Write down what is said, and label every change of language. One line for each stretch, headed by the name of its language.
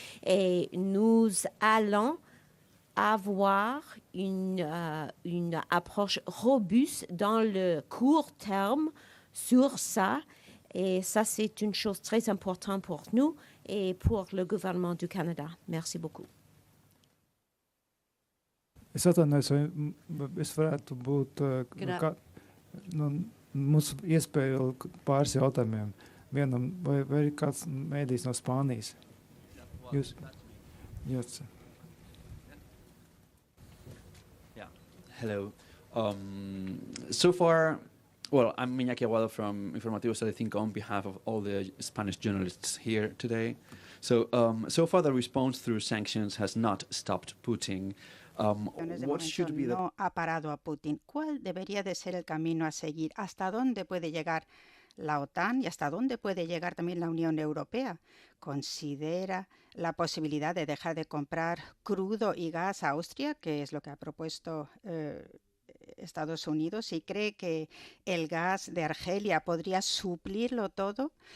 French: Et nous allons avoir une approche robuste dans le court terme sur ça. Et ça, c'est une chose très importante pour nous et pour le gouvernement du Canada. Merci beaucoup.
Latvian: Es atvainojos, vai es varētu būt mūsu iespēja vēl pāris jautājumiem. Vienam, vai ir kāds mēdījis no Spānijas? Jūs?
English: Yeah. Hello. So far, well, I'm Iñaki Aguado from Informativos, I think on behalf of all the Spanish journalists here today. So far the response through sanctions has not stopped Putin. What should be
Spanish: no ha parado a Putin. ¿Cuál debería de ser el camino a seguir? ¿Hasta dónde puede llegar la OTAN y hasta dónde puede llegar también la Unión Europea? ¿Considera la posibilidad de dejar de comprar crudo y gas a Austria, que es lo que ha propuesto Estados Unidos, y cree que el gas de Argelia podría suplirlo todo?